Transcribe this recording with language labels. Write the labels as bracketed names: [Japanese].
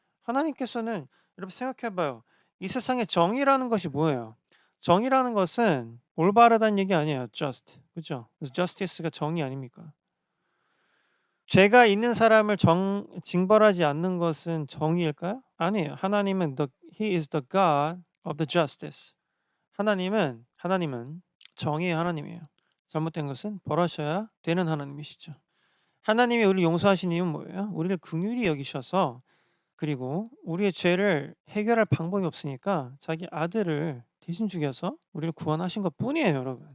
[Korean] 하나님께서는, 여러분 생각해 봐요. 이 세상에 정의라는 것이 뭐예요? 정의라는 것은 올바르다는 얘기 아니에요. just. 그죠? 그래서 justice가 정의 아닙니까? 죄가 있는 사람을 징벌하지 않는 것은 정의일까요? 아니에요. 하나님은 [English] He is the God of the justice. [Korean] 하나님은 정의의 하나님이에요. 잘못된 것은 벌하셔야 되는 하나님이시죠. 하나님이 우리를 용서하신 이유는 뭐예요? 우리를 긍휼히 여기셔서, 그리고 우리의 죄를 해결할 방법이 없으니까 자기 아들을 대신 죽여서 우리를 구원하신 것뿐이에요, 여러분.